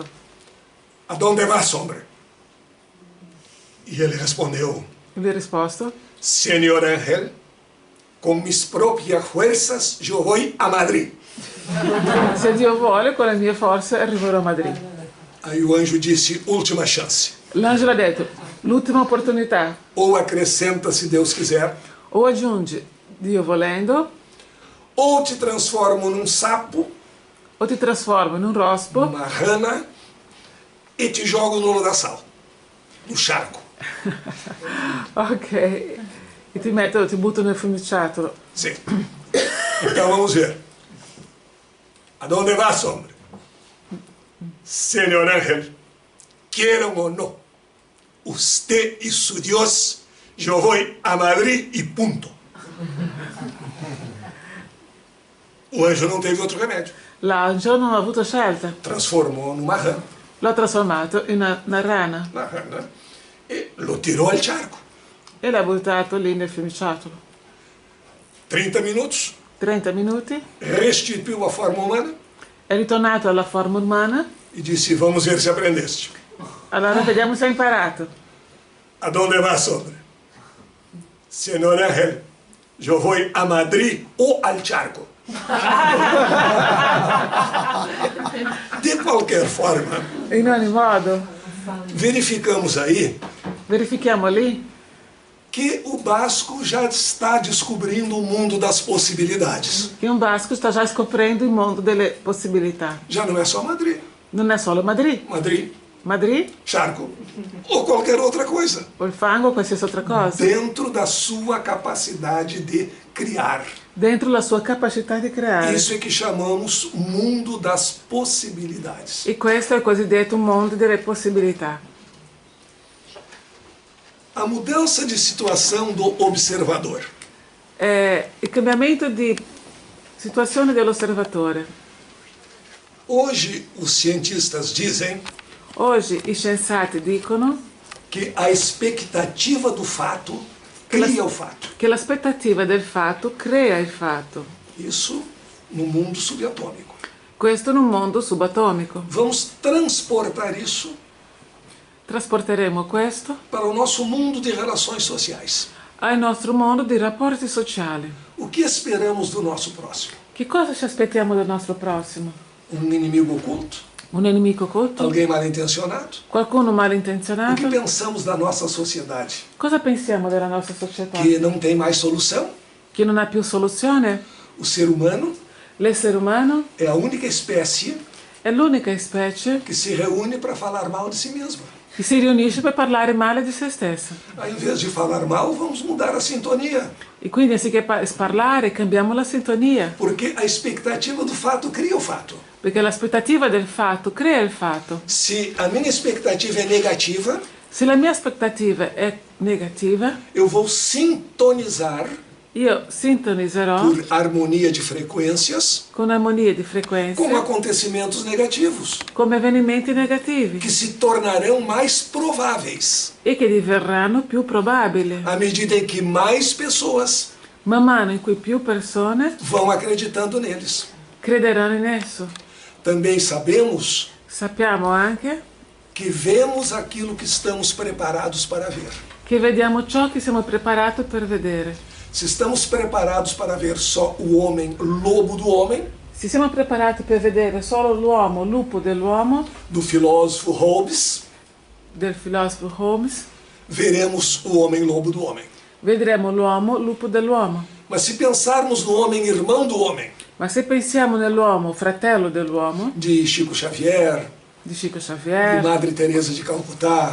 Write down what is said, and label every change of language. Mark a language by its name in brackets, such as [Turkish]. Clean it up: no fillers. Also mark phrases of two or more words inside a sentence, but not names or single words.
[Spanish] Adonde vas, hombre? [Portuguese] E ele respondeu: [Italian] Vi ho risposto? [Portuguese] Senhor Ángel, com [Spanish] mis proprias fuerzas [Portuguese] eu vou a Madrid. [Italian] Se Dio vuole, con le mie forze arriverò a Madrid. [Portuguese] Aí o anjo disse: última chance. [Italian] L'angelo ha detto, l'ultima opportunità. [Portuguese] Ou acrescenta se Deus quiser, [Italian] O aggiungi, Dio volendo, [Portuguese] ou te transformo num sapo, [Italian] o ti trasformo in un rospo, [Portuguese] uma rana, e te jogo no lodaçal, no charco. [Italian] ok, e ti butto nel fiumiciattolo. [Portuguese] Sim. Então vamos ver. [Spanish] Adonde vas, hombre? [Portuguese] Senhor Ángel, quieran ou não, usted e [Spanish] su Dios, [Portuguese] eu vou a Madrid e ponto. O anjo não teve outro remédio. [Italian] L'angelo non ha avuto scelta, [Portuguese] Transformou numa rana, [Italian] l'ho trasformato in una rana [Portuguese] e lo tirou [Spanish] al charco. [Italian] e l'ha buttato lì nel fiumiciattolo. [Portuguese] 30 minutos, [Italian] 30 minuti, [Portuguese] restituiu a forma humana [Italian] è ritornato alla forma umana, [Portuguese] e disse: vamos ver se aprendeste. [Italian] allora vediamo se hai imparato. [Spanish] Adonde vas, hombre? [Portuguese] Senhor Ángel, eu vou a Madrid ou [Spanish] al charco. [Portuguese] De qualquer forma, [Italian] In ogni modo, [Portuguese] verificamos aí [Italian] verifichiamo lì [Portuguese] que o basco já está descobrindo o mundo das possibilidades. [Italian] che un basco sta già scoprendo il mondo delle possibilità. [Portuguese] Já não é só Madrid. [Italian] Non è solo Madrid. [Portuguese] Madrid, [Italian] Madrid [Portuguese] charco ou qualquer outra coisa. [Italian] o il fango o qualsiasi altra cosa. [Portuguese] Dentro da sua capacidade de criar. [Italian] Dentro la sua capacità di creare. [Portuguese] Isso é que chamamos mundo das possibilidades. [Italian] E questo è il cosiddetto mondo delle possibilità. [Portuguese] A mudança de situação do observador. [Italian] Il cambiamento di situazione dell'osservatore. [Portuguese] Hoje, os cientistas dizem [Italian] Oggi i scienziati dicono [Portuguese] que a expectativa do fato cria o fato. [Italian] che l'aspettativa del fatto crea il fatto. [Portuguese] Isso no mundo subatômico. [Italian] Questo in un mondo subatomico. [Portuguese] Vamos transportar isso [Italian] Trasporteremo questo [Portuguese] para o nosso mundo de relações sociais. [Italian] al nostro mondo di rapporti sociali. [Portuguese] O que esperamos do nosso próximo? [Italian] Che cosa ci aspettiamo del nostro prossimo? [Portuguese] Um inimigo oculto? [Italian] Un nemico occulto? [Portuguese] Alguém mal intencionado? [Italian] Qualcuno [Portuguese] O [Italian] malintenzionato? [Portuguese] que pensamos da nossa sociedade? [Italian] Cosa pensiamo della nostra società? [Portuguese] Que não tem mais solução? [Italian] Che non ha più soluzione? [Portuguese] O ser humano [Italian] L'essere umano [Portuguese] é a única espécie [Italian] è l'unica specie [Portuguese] que se reúne para falar mal de si mesma. [Italian] che si riunisce per parlare male di se stessa. [Portuguese] Ao invés de falar mal, vamos mudar a sintonia. [Italian] E quindi anziché parlare cambiamo la sintonia, [Portuguese] Porque a expectativa do fato cria o fato. [Italian] perché l'aspettativa del fatto crea il fatto. [Portuguese] Se a minha expectativa é negativa, [Italian] Se la mia aspettativa è negativa, [Portuguese] eu vou sintonizar [Italian] io sintonizzerò [Portuguese] por harmonia de frequências [Italian] con armonie di frequenze, [Portuguese] com acontecimentos negativos, [Italian] come avvenimenti negativi [Portuguese] que se tornarão mais prováveis [Italian] e che diverranno più probabili, [Portuguese] à medida em que mais pessoas [Italian] man mano in cui più persone [Portuguese] vão acreditando neles. [Italian] crederanno in esso. [Portuguese] Também sabemos [Italian] Sappiamo anche [Portuguese] que vemos aquilo que estamos preparados para ver. [Italian] che vediamo ciò che siamo preparati per vedere. [Portuguese] Se estamos preparados para ver só o homem lobo do homem, [Italian] Se siamo preparati per vedere solo l'uomo, lupo dell'uomo, [Portuguese] do filósofo Hobbes, [Italian] del filosofo Holmes, [Portuguese] veremos o homem lobo do homem. [Italian] vedremo l'uomo, lupo dell'uomo. [Portuguese] Mas se pensarmos no homem irmão do homem, [Italian] Ma se pensiamo nell'uomo, fratello dell'uomo, [Portuguese] de Chico Xavier, [Italian] di Chico [Portuguese] de Xavier, Madre Teresa de Calcutá,